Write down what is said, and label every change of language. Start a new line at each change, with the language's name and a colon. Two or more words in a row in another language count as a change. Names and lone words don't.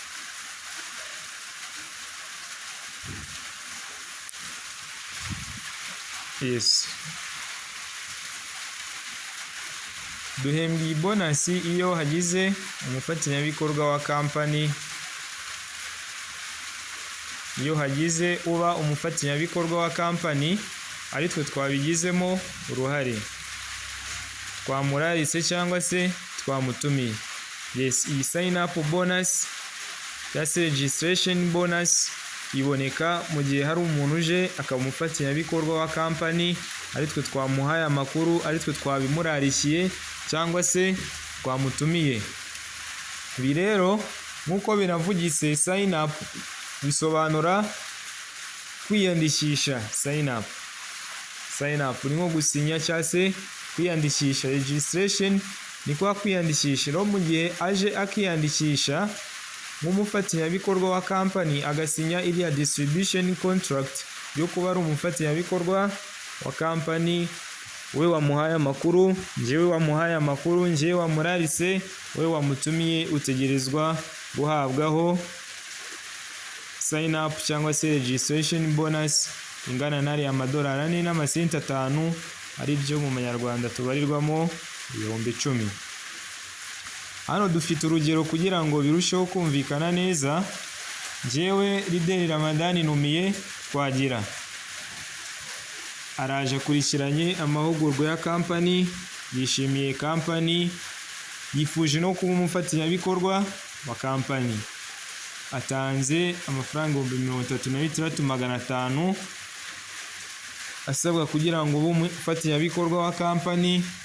Kinyarwanda: Yes, duhembwa iyi bonus iyo hagize umufatanyabikorwa wa company, iyo hagize uba umufatanyabikorwa wa company ari twe twabigizemo uruhare, twamuraritse cyangwa se twamutumiye. Yes, iyi
English: sign up bonus
Kinyarwanda: ya
English: registration bonus
Kinyarwanda: iboneka mu gihe hari umuntu uje akaba umufatanyabikorwa wa company ari twe twamuhaye amakuru, ari twe twabimurarikiye cyangwa se twamutumiye. Ibi rero nkuko biravugitse
English: sign up
Kinyarwanda: bisobanura kwiyandikisha.
English: Sign up
Kinyarwanda: ni nko gusinya cyangwa se kwiyandikisha. Registration ni kwa kwiyandikisha. Rero mu gihe aje akiyandikisha nk'umufatanyabikorwa wa company agasinya iriya
English: distribution contract
Kinyarwanda: yo kuba ari umufatanyabikorwa wa company, we wamuhaye amakuru, njyewe wamuhaye amakuru, njyewe wamurarise, we wamutumiye, utegerezwa guhabwaho
English: sign up
Kinyarwanda: cyangwa se
English: registration bonus
Kinyarwanda: ingana n'ari $4 n'amasenti 5 ari byo mu manyarwanda tubarirwamo ibihumbi 10. Hano dufite urugero kugira ngo birusheho kumvikana neza. Njyewe Ridel Ramadan numiye Twagira, araje akurikiranye amahugurwa ya company, yishimiye company, yifuje no kuba umufatanyabikorwa wa kampani, atanze amafaranga 36,500 asabwa kugira ngo ube umufatanyabikorwa wa kampani.